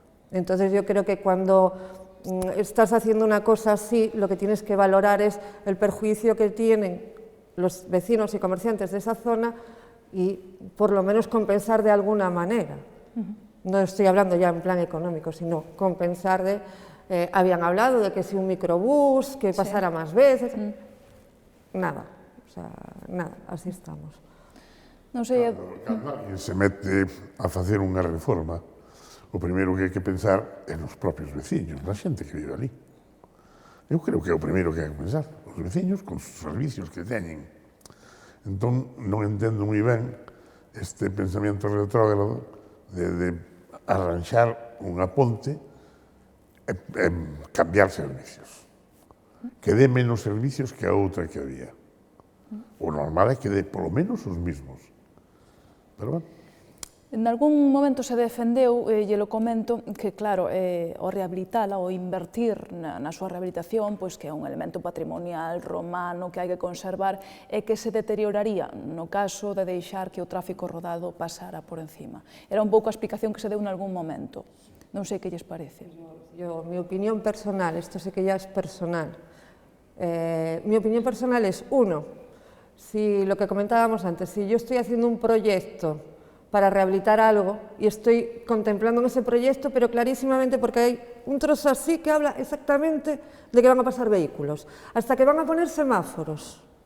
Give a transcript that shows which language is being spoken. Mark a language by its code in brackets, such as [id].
[es] Entonces yo creo que cuando estás haciendo una cosa así, lo que tienes que valorar es el perjuicio que tienen los vecinos y comerciantes de esa zona y por lo menos compensar de alguna manera. No estoy hablando ya en plan económico, sino compensar de... habían hablado de que si un microbús, que pasara más veces... Nada, o sea, nada, así estamos. [gl] Non sei... Cando alguén se mete a facer unha reforma, o primeiro que hai que pensar é nos propios veciños, na xente que vive ali. Eu creo que é o primeiro que hai que pensar, os veciños con os servicios que teñen. Entón, non entendo moi ben este pensamento retrógrado de arranxar unha ponte e cambiar servicios. Que dé menos servicios que a outra que había. O normal é que dé polo menos os mismos. Pero bueno. En algún momento se defendeu, e lo comento, que claro, o rehabilitala, o invertir na súa rehabilitación, pois que é un elemento patrimonial romano que hai que conservar e que se deterioraría no caso de deixar que o tráfico rodado pasara por encima. Era un pouco a explicación que se deu en algún momento. Non sei que lles parece. [es] Mi opinión personal, esto sé que ya es personal, mi opinión personal es, uno, si lo que comentábamos antes, si yo estoy haciendo un proyecto para rehabilitar algo y estoy contemplando en ese proyecto, pero clarísimamente porque hay un trozo así que habla exactamente de que van a pasar vehículos, hasta que van a poner semáforos.